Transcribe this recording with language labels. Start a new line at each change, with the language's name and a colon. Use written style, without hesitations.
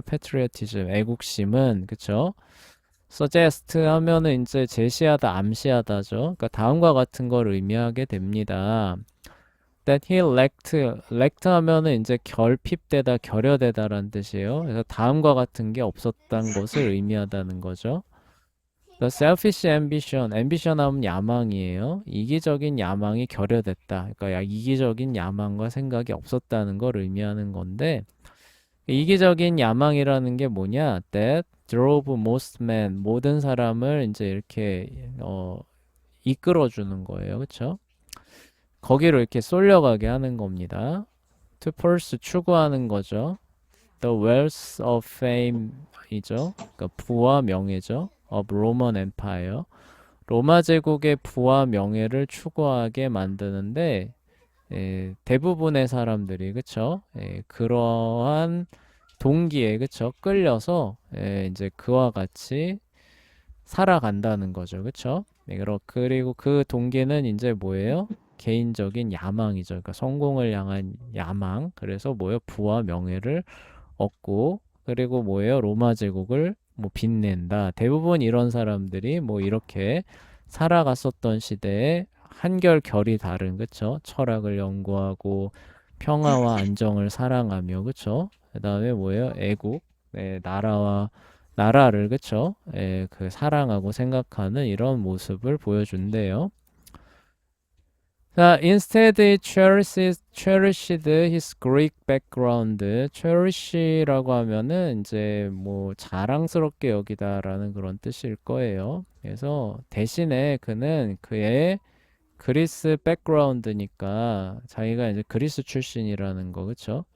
Korean: patriotism, 애국심은, 그쵸? suggest 하면은 이제 제시하다, 암시하다죠. 그러니까 다음과 같은 걸 의미하게 됩니다.
English: That he lacked
Korean: 하면은 이제 결핍되다, 결여되다라는 뜻이에요. 그래서 다음과 같은 게 없었던 것을 의미하다는 거죠.
English: The selfish ambition
Korean: 하면 야망이에요. 이기적인 야망이 결여됐다. 그러니까 이기적인 야망과 생각이 없었다는 걸 의미하는 건데, 이기적인 야망이라는 게 뭐냐?
English: That drove most men,
Korean: 모든 사람을 이제 이렇게 이끌어주는 거예요. 그쵸? 거기로 이렇게 쏠려가게 하는 겁니다.
English: To pursue,
Korean: 추구하는 거죠.
English: The wealth of fame
Korean: 이죠. 그러니까 부와 명예죠.
English: Of Roman Empire.
Korean: 로마 제국의 부와 명예를 추구하게 만드는데 대부분의 사람들이 그쵸? 그러한 동기에 그쵸? 끌려서 이제 그와 같이 살아간다는 거죠. 그쵸? 그리고 그 동기는 이제 뭐예요? 개인적인 야망이죠. 그러니까 성공을 향한 야망. 그래서 뭐예요? 부와 명예를 얻고 그리고 뭐예요? 로마 제국을 뭐 빛낸다. 대부분 이런 사람들이 뭐 이렇게 살아갔었던 시대에 한결 결이 다른 그쵸? 철학을 연구하고 평화와 안정을 사랑하며 그쵸? 그다음에 뭐예요? 애국, 나라를 그쵸? 그 사랑하고 생각하는 이런 모습을 보여준대요.
English: 자, instead he cherished his Greek background.
Korean: cherish라고 하면은 이제 뭐 자랑스럽게 여기다라는 그런 뜻일 거예요. 그래서 대신에 그는 그의 그리스 백그라운드니까 자기가 이제 그리스 출신이라는 거, 그쵸?